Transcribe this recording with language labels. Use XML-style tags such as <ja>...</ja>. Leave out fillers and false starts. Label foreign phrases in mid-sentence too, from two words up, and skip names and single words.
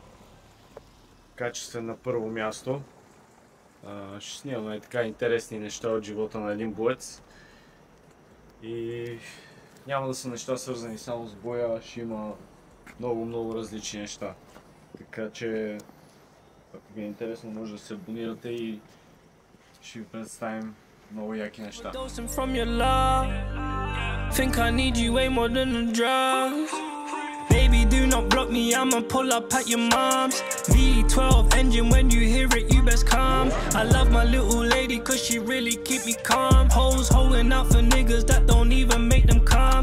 <bg>Качествен на първо място. Ще снимаме така интересни неща от живота на един боец. И няма да са неща свързани само с боя, ще има много различни неща. Така че, ако ви е интересно, може да се абонирате и ще ви представим много яки неща.</bg> <en>Think I need you way more than a drug. Baby, do not block me, I'ma pull up at your mom's. V12 engine, when you hear it, you best come. I love my little lady, cause she really keep me calm. Hoes holding out for niggas that don't even make them calm.</en>